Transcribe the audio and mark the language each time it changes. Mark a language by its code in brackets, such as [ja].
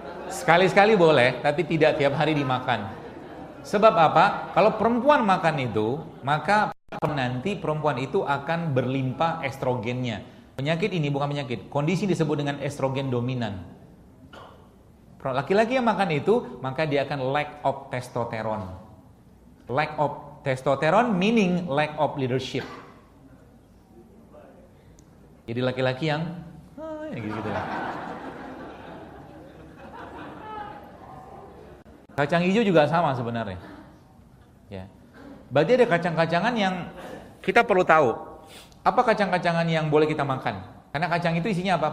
[id] Sekali-sekali boleh, tapi tidak tiap hari dimakan. Sebab apa? Kalau perempuan makan itu, maka nanti perempuan itu akan berlimpah estrogennya. Penyakit ini bukan penyakit, kondisi disebut dengan estrogen dominan. Laki-laki yang makan itu, maka dia akan [en] lack of testosterone. Lack of testosterone meaning lack of leadership. [id] Jadi laki-laki yang gitu. Kacang hijau juga sama sebenarnya. Ya. Berarti ada kacang-kacangan yang kita perlu tahu. Apa kacang-kacangan yang boleh kita makan? Karena kacang itu isinya apa?